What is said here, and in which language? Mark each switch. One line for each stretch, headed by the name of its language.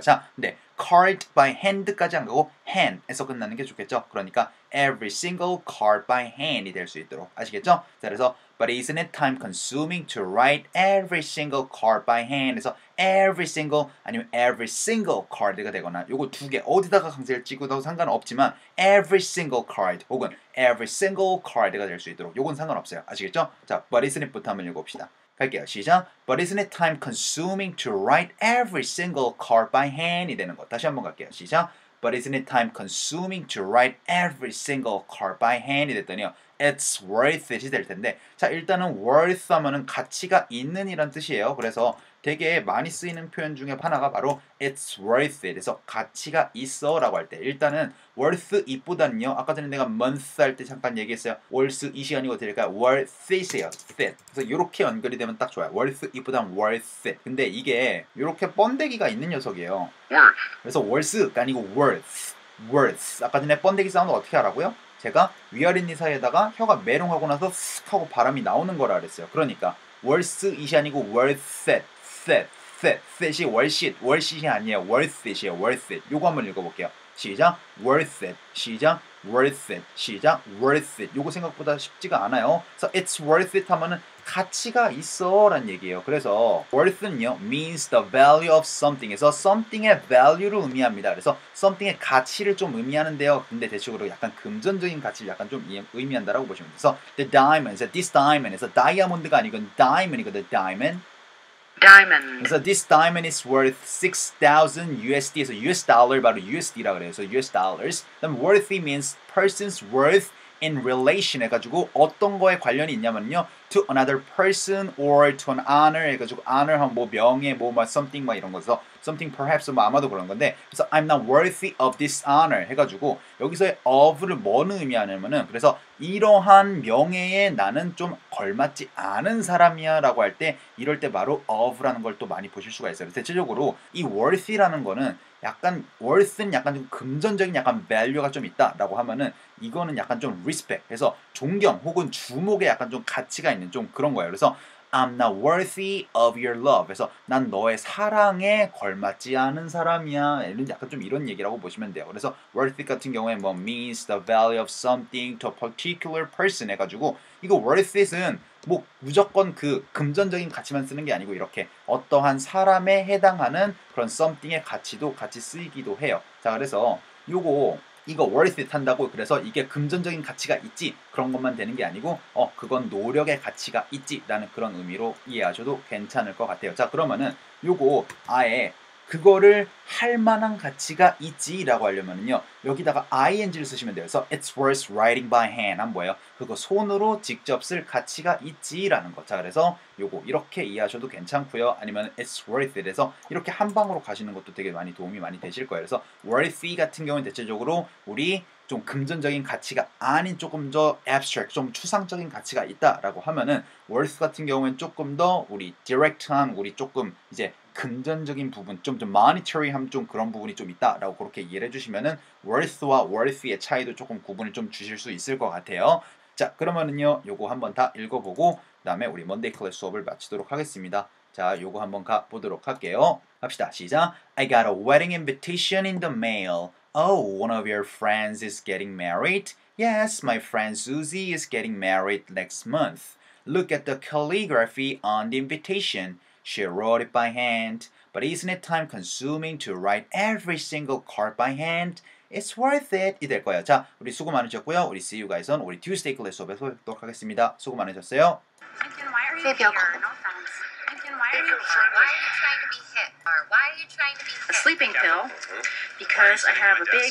Korean: 자, 근데
English: card by hand
Korean: 까지 안 가고 hand에서 끝나는 게 좋겠죠. 그러니까
English: every single card by hand
Korean: 이 될 수 있도록 아시겠죠? 자, 그래서
English: But isn't it time consuming to write every single card by hand?
Korean: 에서 every single 아니면
English: every single card
Korean: 가 되거나 요거 두 개 어디다가 강세를 찍어도 상관없지만 every single card 혹은 every single card가 될 수 있도록 요건 상관없어요. 아시겠죠? 자,
English: But isn't it
Korean: 부터 한번 읽어봅시다. 갈게요. 시작.
English: But isn't it time consuming to write every single card by hand
Korean: 이 되는 거. 다시 한번 갈게요.
English: 시작. But isn't it time consuming to write every single card by hand
Korean: 이 됐더니요.
English: it's worth it
Korean: 이 될 텐데 자 일단은 worth 하면은 가치가 있는 이란 뜻이에요. 그래서 되게 많이 쓰이는 표현 중에 하나가 바로
English: it's worth it.
Korean: 그래서 가치가 있어 라고 할 때 일단은 worth it보다는요. 아까 전에 내가 month 할 때 잠깐 얘기했어요. worth it이 아니고 될까요? worth it이에요. it. 그래서 이렇게 연결이 되면 딱 좋아요.
English: worth it보다는 worth it.
Korean: 근데 이게 이렇게 번데기가 있는 녀석이에요.
English: worth,
Korean: 그래서 worth가 아니고 worth. 아까 전에 번데기 사운드 어떻게 하라고요? 제가 위아랫니 사이에다가 혀가 메롱하고 나서 쓱 하고 바람이 나오는 거라 그랬어요. 그러니까 worth it이 아니고 worth it. it이 월쉿이 아니에요. worth it이에요.
English: worth it. 요거 한번 읽어볼게요. 시작. worth it. 시작. worth it. 시작. worth it.
Korean: 요거 생각보다 쉽지가 않아요. 그래서
English: it's worth it
Korean: 하면은 가치가 있어 라는 얘기예요. 그래서 worth는요
English: means the value of something
Korean: 에서 something의 value를 의미합니다. 그래서 something의 가치를 좀 의미하는데요. 근데 대체적으로 약간 금전적인 가치를 약간 좀 의미한다라고 보시면 돼요. 그래서 the diamond, this diamond에서 다이아몬드가 아니고 diamond이거든.
English: diamond.
Korean: 그래서 this diamond is worth 6,000 USD에서 US dollar 바로 USD라 그래요. 그래서 US dollars. 그다음
English: worthy means person's worth in relation
Korean: 해가지고 어떤 거에 관련이 있냐면요.
English: to another person or to an honor
Korean: 해가지고 honor 하면 뭐 명예 뭐 something 막 이런 거서 something perhaps 뭐 아마도 그런 건데 그래서
English: I'm not worthy of this honor
Korean: 해가지고 여기서의 of를 뭐는 의미하냐면은 그래서 이러한 명예에 나는 좀 걸맞지 않은 사람이야 라고 할 때 이럴 때 바로 of라는 걸 또 많이 보실 수가 있어요. 대체적으로 이 worthy라는 거는 약간 worth는 약간 좀 금전적인 약간 value가 좀 있다라고 하면은 이거는 약간 좀 respect 그래서 존경 혹은 주목에 약간 좀 가치가 있는 좀 그런 거예요.
English: 그래서 I'm not worthy of your love.
Korean: 그래서 난 너의 사랑에 걸맞지 않은 사람이야. 약간 좀 이런 얘기라고 보시면 돼요. 그래서 worthy 같은 경우에 뭐
English: means the value of something to a particular person
Korean: 해가지고 이거 worth는 뭐 무조건 그 금전적인 가치만 쓰는 게 아니고 이렇게 어떠한 사람에 해당하는 그런 something의 가치도 같이 쓰이기도 해요. 자 그래서 이거 worth it 한다고 그래서 이게 금전적인 가치가 있지 그런 것만 되는 게 아니고 그건 노력의 가치가 있지 라는 그런 의미로 이해하셔도 괜찮을 것 같아요. 자 그러면은 요거 아예 그거를 할 만한 가치가 있지 라고 하려면은요 여기다가 ing를 쓰시면 돼요. 그래서
English: it's worth writing by hand
Korean: 한 뭐예요? 그거 손으로 직접 쓸 가치가 있지 라는 거. 자 그래서 요거 이렇게 이해하셔도 괜찮고요. 아니면
English: it's worth it
Korean: 에서 이렇게 한 방으로 가시는 것도 되게 많이 도움이 많이 되실 거예요. 그래서 worthy 같은 경우는 대체적으로 우리 좀 금전적인 가치가 아닌 조금 더 abstract, 좀 추상적인 가치가 있다라고 하면은 worth 같은 경우는 조금 더 우리 direct한 우리 조금 이제 금전적인 부분, 좀 monetary함 좀 그런 부분이 좀 있다라고 그렇게 이해를 해주시면은 worth와 worthy의 차이도 조금 구분을 좀 주실 수 있을 것 같아요. 자 그러면은요 요거 한번 다 읽어보고 그다음에 우리 먼데이 클래스 수업을 마치도록 하겠습니다. 자 요거 한번 가보도록 할게요. 합시다. 시작.
English: I got a wedding invitation in the mail. Oh, one of your friends is getting married? Yes, my friend Susie is getting married next month. Look at the calligraphy on the invitation. She wrote it by hand. But isn't it time consuming to write every single card by hand? It's worth it.
Korean: 이 될 거예요. 자, 우리 수고 많으셨고요. 우리
English: see you guys on
Korean: 우리 Tuesday 클래스 수업에서 뵙도록 하겠습니다. 수고 많으셨어요.
English: Lincoln, why are you Baby, here? I'll call. No thanks. Lincoln, why are you here? Why are you trying to be hip? Or why are you trying to be hip? A sleeping pill because I have a big